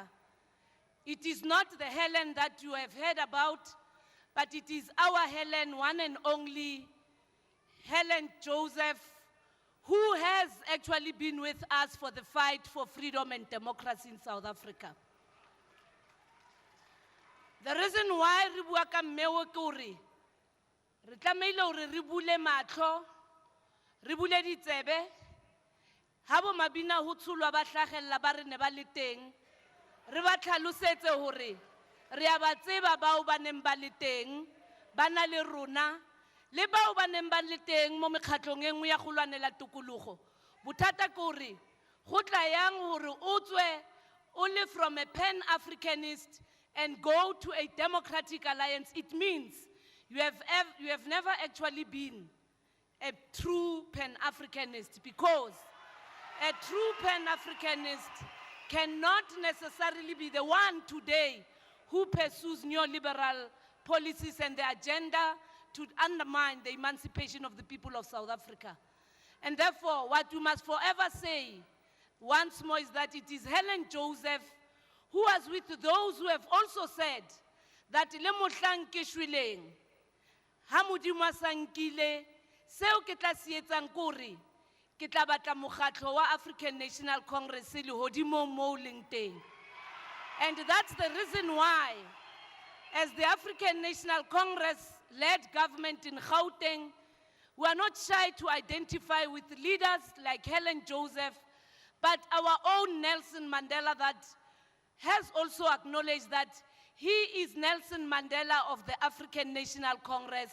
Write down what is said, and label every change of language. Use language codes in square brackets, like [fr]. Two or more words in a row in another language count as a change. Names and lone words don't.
[en] It is not the Helen that you have heard about, but it is our Helen, one and only Helen Joseph, who has actually been with us for the fight for freedom and democracy in South Africa. The reason why [st] re bua ka mmeo ke hore re tlameile hore re bule matlo, re bule ditsebe, ha bo mabina ho tsholwa ba hlagella ba re ne ba le teng, re ba tlhalosetse hore re a ba tseba bao ba neng ba le teng, ba na le rona, le bao ba neng ba le teng mo mekgatlong e nngwe ya go lwanela tokologo. Bothata ke hore go tla yang hore o tswe o le [en] from a pan-Africanist and go to a democratic alliance. It means you have never actually been a true pan-Africanist, because a true pan-Africanist cannot necessarily be the one today who pursues neoliberal policies and the agenda to undermine the emancipation of the people of South Africa. And therefore, what you must forever say once more is that it is Helen Joseph who was with those who have also said that [st] le mohlang ke shweleng, ha Modimo a sa nkile, seo ke tla se etsang ke hore ke tla batla mokgatlo wa African National Congress le hodimo moo leng teng. [en] And that's the reason why, as the African National Congress-led government in Gauteng, we are not shy to identify with leaders like Helen Joseph, but our own Nelson Mandela, that has also acknowledged that he is Nelson Mandela of the African National Congress.